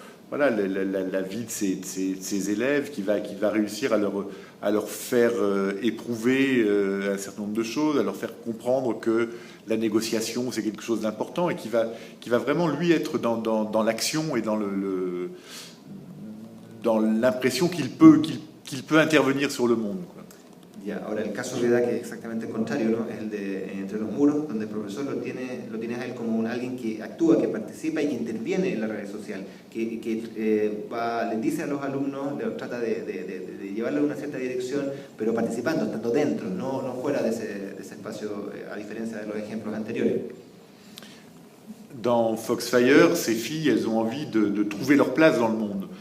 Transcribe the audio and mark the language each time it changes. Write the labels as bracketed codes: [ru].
[fr] la vie de ses élèves, qui va réussir à leur faire éprouver un certain nombre de choses, à leur faire comprendre que la négociation, c'est quelque chose d'important, et qui va vraiment, lui, être dans l'action et dans l'impression qu'il peut intervenir sur le monde, quoi. [es] Ya, ahora el caso de Eda, que es exactamente el contrario, ¿no? Es el de Entre los muros, donde el profesor lo tiene a él como alguien que actúa, que participa y que interviene en la red social, que le dice a los alumnos, trata de llevarlo a una cierta dirección, pero participando, estando dentro, no fuera de ese espacio, a diferencia de los ejemplos anteriores. [fr] Dans Foxfire, ces filles, elles ont envie de trouver leur place dans le monde.